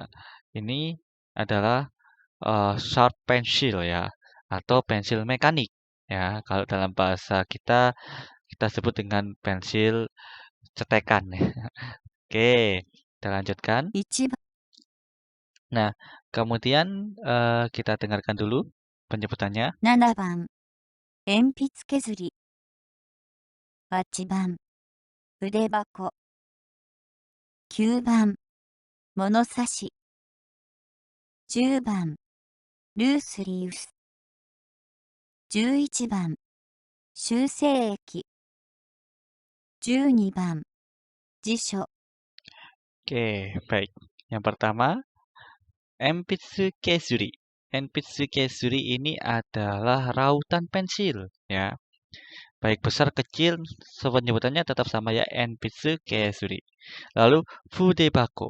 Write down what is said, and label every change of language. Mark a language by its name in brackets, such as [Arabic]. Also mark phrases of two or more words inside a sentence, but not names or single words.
[Indonesian] Ini adalah [English] sharp pencil [Indonesian] ya atau pensil mekanik ya. Kalau dalam bahasa kita sebut dengan pensil cetekan ya. Oke, kita lanjutkan. [Japanese] 1番、 [Indonesian] Nah, kemudian kita dengarkan dulu penyebutannya. [Japanese] 7 番、鉛筆削り。8番、筆箱。9番、物差し。10番、ルースリウス。11番、修正液。12番、辞書。 [Indonesian] Oke, baik. Yang pertama, [Japanese] 鉛筆削り. 鉛筆削り [Indonesian] ini adalah rautan pensil ya. Baik besar kecil, penyebutannya tetap sama ya, [Japanese] 鉛筆削り. [Indonesian] Lalu Fudebako.